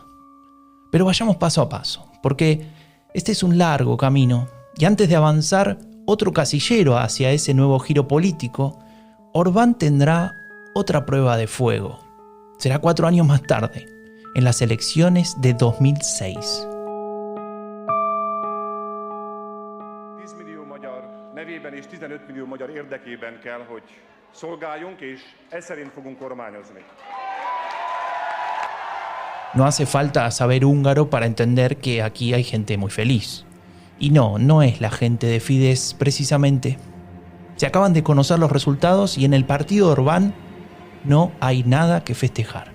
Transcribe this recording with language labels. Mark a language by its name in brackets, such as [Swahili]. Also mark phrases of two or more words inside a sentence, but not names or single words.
[Spanish] Pero vayamos paso a paso, porque este es un largo camino, y antes de avanzar otro casillero hacia ese nuevo giro político, Orbán tendrá otra prueba de fuego. Será 4 años más tarde, en las elecciones de 2006. [Hungarian] 10 millió magyar nevében és 15 millió magyar érdekében kell, hogy szolgáljunk, és ez szerint fogunk kormányozni. [Spanish] No hace falta saber húngaro para entender que aquí hay gente muy feliz. Y no es la gente de Fidesz precisamente. Se acaban de conocer los resultados y en el partido de Orbán no hay nada que festejar.